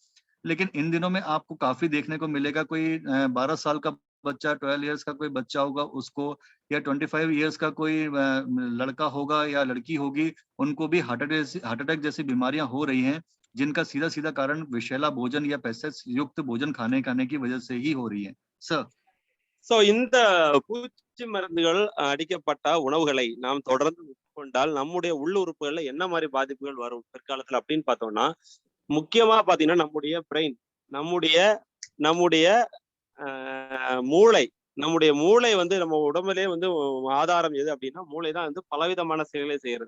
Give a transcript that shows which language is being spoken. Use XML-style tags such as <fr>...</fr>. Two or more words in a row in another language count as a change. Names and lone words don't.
<hi>लेकिन इन दिनों में आपको काफी देखने को मिलेगा, कोई 12 साल का बच्चा, 12 ईयर्स का कोई बच्चा होगा उसको, या 25 ईयर्स का कोई लड़का होगा या लड़की होगी, उनको भी</hi> <en>heart attack</en> <hi>जैसी बीमारियां हो रही हैं, जिनका सीधा सीधा कारण विषैला भोजन या पेस्टिसाइड्स युक्त भोजन खाने की वजह से ही हो रही है सर।</hi> <ta>ஸோ இந்த பூச்சி மருந்துகள் அடிக்கப்பட்ட உணவுகளை நாம் தொடர்ந்து உட்கொண்டால் நம்முடைய உள்ளுறுப்புகள்ல என்ன மாதிரி பாதிப்புகள் வரும் பிற்காலத்துல அப்படின்னு பார்த்தோம்னா, முக்கியமா பாத்தீங்கன்னா நம்முடைய பிரெயின், நம்முடைய நம்முடைய மூளை, நம்முடைய மூளை வந்து நம்ம உடம்புலே வந்து ஆதாரம் எது அப்படின்னா மூளை தான் வந்து பலவிதமான செயல்களை செய்யறது.</ta>